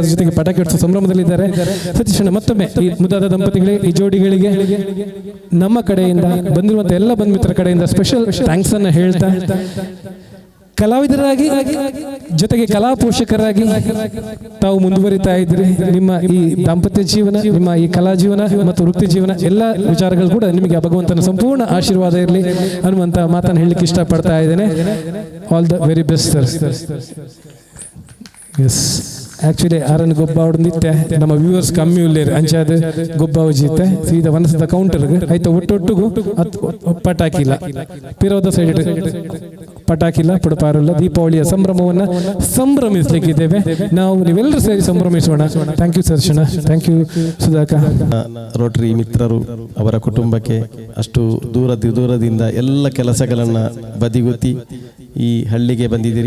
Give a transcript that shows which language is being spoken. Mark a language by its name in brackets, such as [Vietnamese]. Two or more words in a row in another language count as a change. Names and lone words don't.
[Kannada] ಅದ್ರ ಜೊತೆಗೆ ಪಟಾಕಿ ಹೊಡಿಸೋ ಸಂಭ್ರಮದಲ್ಲಿದ್ದಾರೆ. ಸತೀಶಣ್ಣ, ಮತ್ತೊಮ್ಮೆ ಈ ಮುದ್ದಾದ ದಂಪತಿಗಳಿಗೆ, ಈ ಜೋಡಿಗಳಿಗೆ ನಮ್ಮ ಕಡೆಯಿಂದ ಬಂದಿರುವಂತ ಎಲ್ಲ ಬಂಧುಮಿತ್ರ ಕಡೆಯಿಂದ [English] special thanks [Kannada] ಅನ್ನು ಹೇಳ್ತಾ, ಕಲಾವಿದರಾಗಿ ಜೊತೆಗೆ ಕಲಾ ಪೋಷಕರಾಗಿ ತಾವು ಮುಂದುವರಿತಾ ಇದ್ರಿ. ನಿಮ್ಮ ಈ ದಾಂಪತ್ಯ ಜೀವನ, ನಿಮ್ಮ ಈ ಕಲಾ ಜೀವನ ಮತ್ತು ವೃತ್ತಿ ಜೀವನ ಎಲ್ಲ ವಿಚಾರಗಳು ಕೂಡ ನಿಮಗೆ ಭಗವಂತನ ಸಂಪೂರ್ಣ ಆಶೀರ್ವಾದ ಇರಲಿ ಅನ್ನುವಂತ ಮಾತನ್ನು ಹೇಳಲಿಕ್ಕೆ ಇಷ್ಟಪಡ್ತಾ ಇದ್ದೇನೆ. [English] all the very best sir. [Tulu] ಎಸ್, ಆಕ್ಚುಲಿ ಆರನ್ನು ಗೊಬ್ಬ ಹೊಡೆದಿತ್ತೆ ನಮ್ಮ ವ್ಯೂವರ್ಸ್ ಕಮ್ಮಿ ಉಳ್ಳೇರು ಅಂಚಾದ ಗೊಬ್ಬ ಉಜಿತ್ತೆ ಸೀದಾ ವನಸದ ಕೌಂಟರ್ಗೆ ಆಯ್ತಾ. ಒಟ್ಟೊಟ್ಟಿಗೂ ಪಟಾಕಿಲ್ಲ, ಪಿರೋದ ಸೈಡ್ ಪಟಾಕಿಲ್ಲ, ಪುಡಪಾರಲ್ಲ. [Kannada] ದೀಪಾವಳಿಯ ಸಂಭ್ರಮವನ್ನು ಸಂಭ್ರಮಿಸಲಿಕ್ಕಿದ್ದೇವೆ ನಾವು, ನೀವೆಲ್ಲರೂ ಸೇರಿ ಸಂಭ್ರಮಿಸೋಣ. [English] Thank you sir. Thank you Sudhaka. [Kannada] ರೋಟರಿ ಮಿತ್ರರು, ಅವರ ಕುಟುಂಬಕ್ಕೆ ಅಷ್ಟು ದೂರದಿಂದ ಎಲ್ಲ ಕೆಲಸಗಳನ್ನು ಬದಿಗೊತ್ತಿ ಈ ಹಳ್ಳಿಗೆ ಬಂದಿದ್ದೀರಿ.